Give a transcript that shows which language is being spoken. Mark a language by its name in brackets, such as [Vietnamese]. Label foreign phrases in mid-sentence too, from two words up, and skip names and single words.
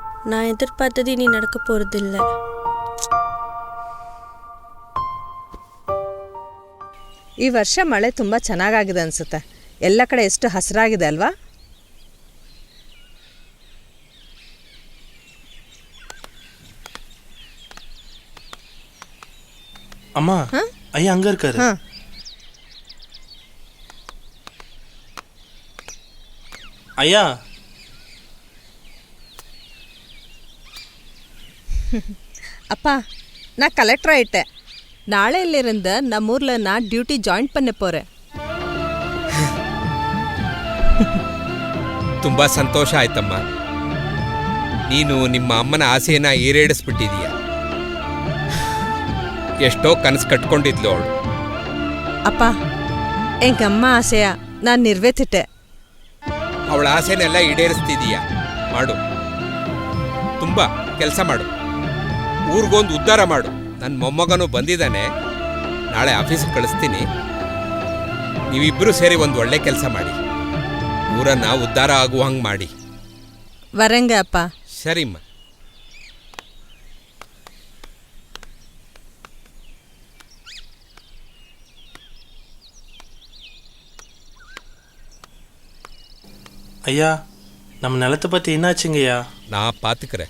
[Tamil] நான் எதிர்பார்த்தது இனி நடக்க போறதில்ல. [Kannada] ಈ ವರ್ಷ ಮಳೆ ತುಂಬ ಚೆನ್ನಾಗಾಗಿದೆ ಅನ್ಸುತ್ತೆ. ಎಲ್ಲ ಕಡೆ ಎಷ್ಟು ಹಸಿರಾಗಿದೆ ಅಲ್ವಾ? [Tamil] அம்மா ஐயா அங்க இருக்காரு. ஐயா அப்பா, நான் கலெக்டர் ஆயிட்டேன். நாளையிலிருந்து நம்மூர்ல நான் [English] duty join [Tamil] பண்ண போறேன். [Kannada] ತುಂಬಾ ಸಂತೋಷ ಆಯ್ತಮ್ಮ. ನೀನು ನಿಮ್ಮ ಅಮ್ಮನ ಆಸೆಯನ್ನ ಈಡೇರಿಸ್ಬಿಟ್ಟಿದೀಯ. ಎಷ್ಟೋ ಕನಸು ಕಟ್ಕೊಂಡಿದ್ಲು ಅವಳು. [Tamil] அப்பா, எங்க அம்மா ஆசைய நான் நிறைவேத்திட்டேன். [Kannada] ಅವಳ ಆಸೆನೆಲ್ಲ ಈಡೇರಿಸ್ತಿದೀಯ. ಮಾಡು, ತುಂಬಾ ಕೆಲಸ ಮಾಡು. ಊರಿಗೊಂದು ಉದ್ಧಾರ ಮಾಡು. ನನ್ನ ಮೊಮ್ಮಗನೂ ಬಂದಿದ್ದಾನೆ, ನಾಳೆ ಆಫೀಸಿಗೆ ಕಳಿಸ್ತೀನಿ. ನೀವಿಬ್ಬರು ಸೇರಿ ಒಂದು ಒಳ್ಳೆ ಕೆಲಸ ಮಾಡಿ, ಊರನ್ನ ಉದ್ಧಾರ ಆಗುವ ಹಂಗೆ ಮಾಡಿ. [Tamil] வரேங்க அப்பா. [Kannada] ಸರಿಮ್ಮ. [Tamil] ஐயா, நம்ம நிலத்தை பற்றி என்னாச்சுங்கய்யா? நான் பார்த்துக்கிறேன்.